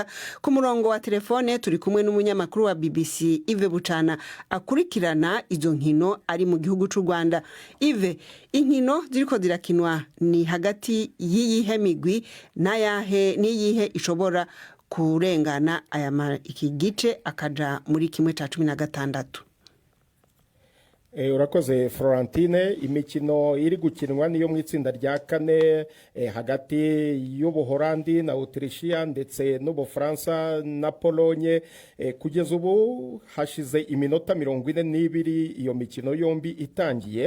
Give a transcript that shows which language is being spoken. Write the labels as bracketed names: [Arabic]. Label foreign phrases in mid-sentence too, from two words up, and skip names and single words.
[Rundi] Ku murongo wa telefone turi kumwe n'umunyamakuru wa BBC Yves Bucana akurikirana izo nkino ari mu gihugu c'u Rwanda. Yves, inkino ziriko zirakinwa ni hagati y'iyihe migwi niyihe ishobora kurengana iki gice akaja muri kimwe ca 16? Urakoze Florentine. [Kinyarwanda] Imikino iri gukinwa niyo mu itsinda rya 4 hagati y'Ubuholandi na Autrichia ndetse n'Ubufaransa na Pologne. Kugeza ubu hashize iminota 42 iyo mikino yombi itangiye.